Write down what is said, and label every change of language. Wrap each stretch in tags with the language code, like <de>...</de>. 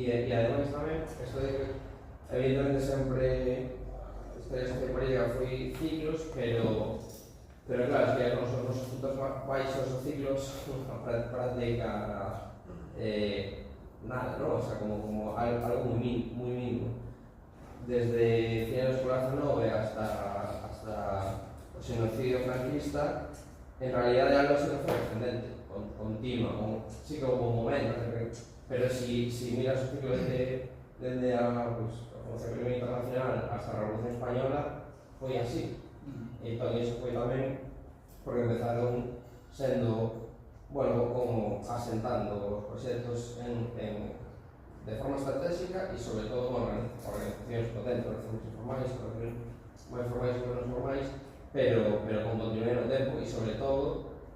<gl>ademais tamén, isto de que evidentemente sempre a historia sociopolítica foi ciclos, pero claro, es que nos puntos baixos os ciclos práctica nada, ¿no? O sea,</gl> <es>como algo muy mínimo. Desde finales del siglo XIX hasta el genocidio franquista, en realidad ya no fue ascendente, continua, sí que hubo momentos, pero si miras el ciclo desde la Revolución Internacional hasta la Revolución Española, fue así.</es> <gl>E eso foi tamén porque empezaron sendo, bueno, como asentando os proxectos de forma estratégica e sobre todo organizacións potentes, organizacións informais, organizacións máis formais e menos formais, pero con continuidade no tempo e sobre todo</gl>